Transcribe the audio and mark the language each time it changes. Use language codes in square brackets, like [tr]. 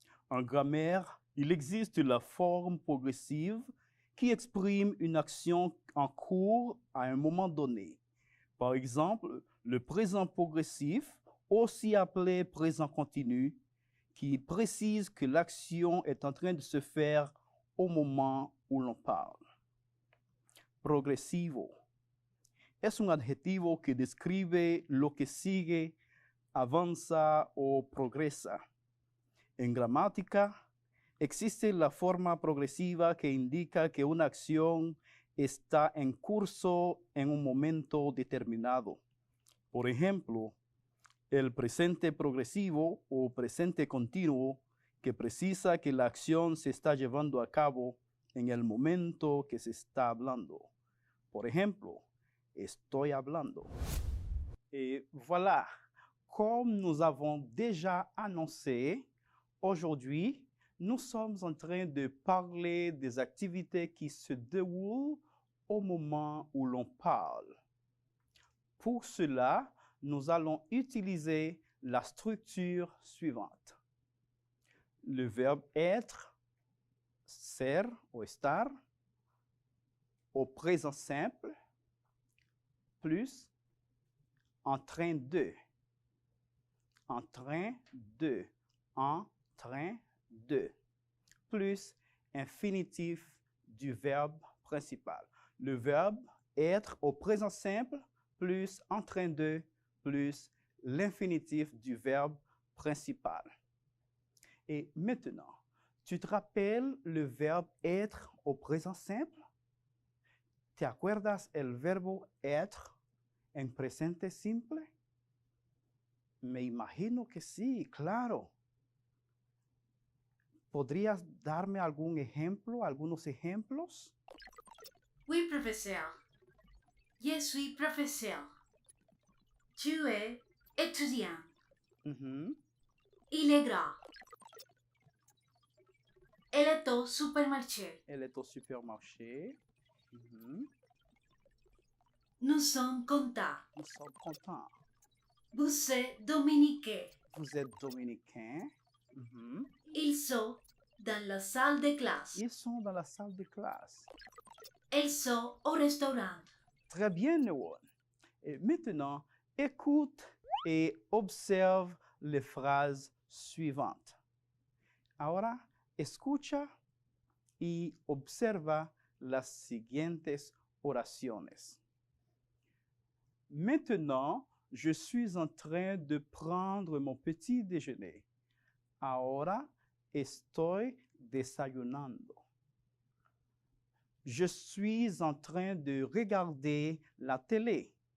[fr] En grammaire, il existe la forme progressive qui exprime une action en cours à un moment donné. Par exemple, le présent progressif, aussi appelé présent continu, qui précise que l'action est en train de se faire au moment où l'on parle. [es] Progresivo. Es un adjetivo que describe lo que sigue, avanza o progresa. En gramática, existe la forma progresiva que indica que una acción está en curso en un momento determinado. Por ejemplo, el presente progresivo o presente continuo que precisa que la acción se está llevando a cabo en el momento que se está hablando. Por ejemplo, estoy hablando. [fr] Et voilà, comme nous avons déjà annoncé, aujourd'hui, nous sommes en train de parler des activités qui se déroulent au moment où l'on parle. Pour cela, nous allons utiliser la structure suivante. Le verbe être, ser ou estar, au présent simple, plus en train de. En train de. En train de. Plus infinitif du verbe principal. Le verbe être au présent simple plus en train de plus l'infinitif du verbe principal. Et maintenant, tu te rappelles le verbe être au présent simple? [es] ¿Te acuerdas el verbo être en presente simple? Me imagino que sí, claro. ¿Podrías darme algún ejemplo, algunos ejemplos? [fr] Oui, professeur. Je suis professeur. Tu es étudiant. Il est grand. Elle est au supermarché. Elle est au supermarché. Nous sommes contents. Nous sommes contents. Vous êtes dominicain. Vous êtes dominicain. Ils sont dans la salle de classe. Ils sont dans la salle de classe. Elles sont au restaurant. Très bien, Noan. Et maintenant, écoute et observe les phrases suivantes. [es] Ahora, escucha y observa las siguientes oraciones. [fr] Maintenant, je suis en train de prendre mon petit déjeuner. [es] Ahora estoy desayunando. [fr] Je suis en train de regarder la télé.